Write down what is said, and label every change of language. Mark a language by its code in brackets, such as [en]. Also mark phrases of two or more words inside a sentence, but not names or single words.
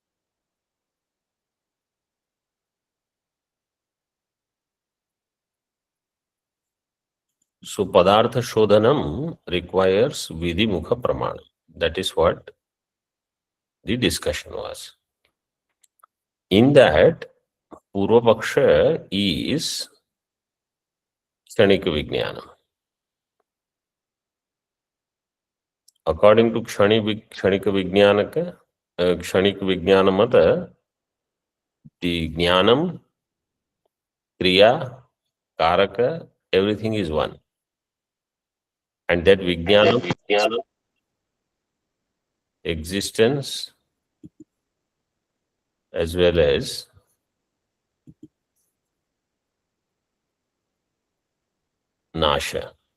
[en] So [sa] पदार्थ शोधनम् [en] requires [sa] विधिमुख प्रमाण. [en] That is what the discussion was. In that, Purvapaksha is [sa] क्षणिक विज्ञानम्. [en] According to [sa] क्षणिक विज्ञानमत, [en] the Jnanam, Kriya, Karaka, everything is one. And that Vijnanam, existence as well as Nasha.